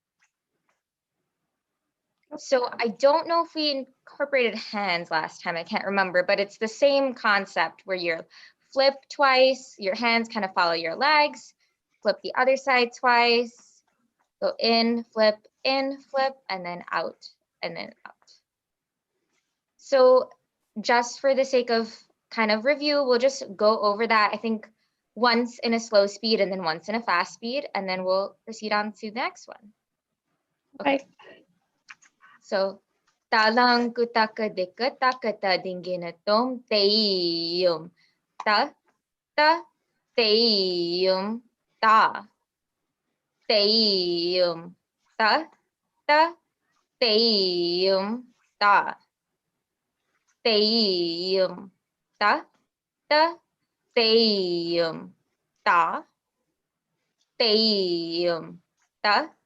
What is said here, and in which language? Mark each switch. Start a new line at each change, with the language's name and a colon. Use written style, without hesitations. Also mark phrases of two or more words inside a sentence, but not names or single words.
English: So I don't know if we incorporated hands last time, I can't remember, but it's the same concept where you're flip twice, your hands kind of follow your legs, flip the other side twice, go in, flip, and then out, and then out. So just for the sake of kind of review, we'll just go over that, I think, once in a slow speed and then once in a fast speed, and then we'll proceed on to the next one. Okay. So, talang kutaka dika takata dinginatom teiyum ta teiyum ta teiyum ta teiyum ta teiyum ta teiyum ta teiyum ta